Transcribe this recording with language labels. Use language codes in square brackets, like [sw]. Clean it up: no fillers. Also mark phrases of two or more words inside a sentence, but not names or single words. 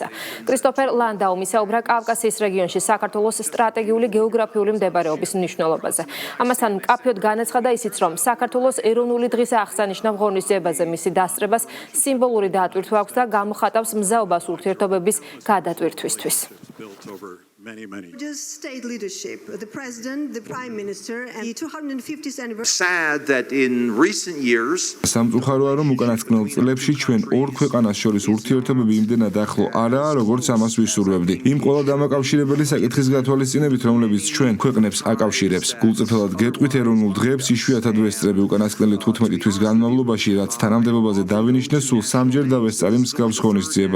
[ka] კრისტოფერ ლანდაუმი ისაუბრა კავკასიის რეგიონში საქართველოს სტრატეგიული გეოგრაფიული მდებარეობის მნიშვნელობაზე. ამასთან მკაფიოდ განაცხადა ისიც, რომ საქართველოს ეროვნული დღის აღსანიშნავ ღონისძიებაზე მისი დასწრებას სიმბოლური დატვირთვა აქვს და გამოხატავს მზაობას ურთიერთობების გადატვირთვისთვის. [en] Just state leadership, the president, the prime minister, and the 250th anniversary. Sad that in recent years, [ka] სამწუხაროა, რომ უკანასკნელ წლებში ჩვენ ორ ქვეყანას შორის ურთიერთობები იმდენად ახლო არაა, როგორც ამას ვისურვებდი. იმ ყველა დამაკავშირებელი საკითხის გათვალისწინებით, რომლებიც ჩვენ ქვეყნებს აკავშირებს. გულწრფელად გეტყვით ეროვნულ დღეებს იშვიათად ვესწრები უკანასკნელი 15 თვის განმავლობაში, რაც თანამდებობაზე დავინიშნე, სულ სამჯერ დავესწარი მსგავს ღონისძიებას.